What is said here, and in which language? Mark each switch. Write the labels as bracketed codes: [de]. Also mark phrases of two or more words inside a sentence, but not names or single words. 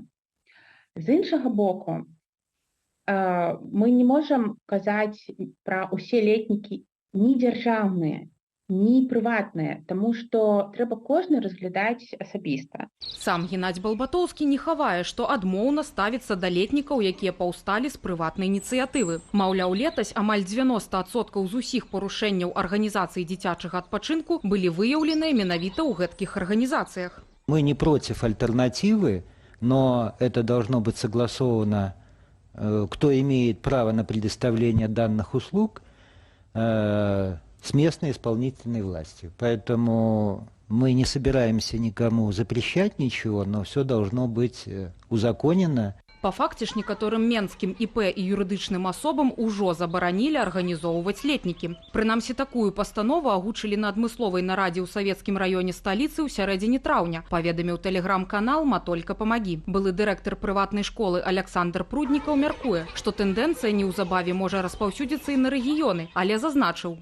[be] З іншага боку, мы не можам казаць пра ўсе летнікі ні дзяржаўныя, ні прыватныя, таму што трэба кожны разглядаць асабіста. Сам Геннадзь Балбатоўскі не хавае, што адмоўна ставіцца да летнікаў, якія паўсталі з прыватнай ініцыятывы. Маўляў, летась амаль 90% з усіх парушэнняў арганізацыі дзіцячага адпачынку былі выяўленыя менавіта ў гэткіх арганізацыях. [ru] Мы не против альтернативы, но это должно быть согласовано, кто имеет право на предоставление данных услуг, с местной исполнительной властью. Поэтому мы не собираемся никому запрещать ничего, но все должно быть узаконено. [be] Па факце ж некаторым менскім ІП і юрыдычным асобам ужо забаранілі арганізоўваць летнікі. Прынамсі, такую пастанову агучылі на адмысловай нарадзе ў савецкім раёне сталіцы ў сярэдзіне траўня, паведаміў тэлеграм-канал «Матолька памагі». Былы дырэктар прыватнай школы Аляксандр Пруднікаў мяркуе, што тэндэнцыя неўзабаве можа распаўсюдзіцца і на рэгіёны, але зазначыў.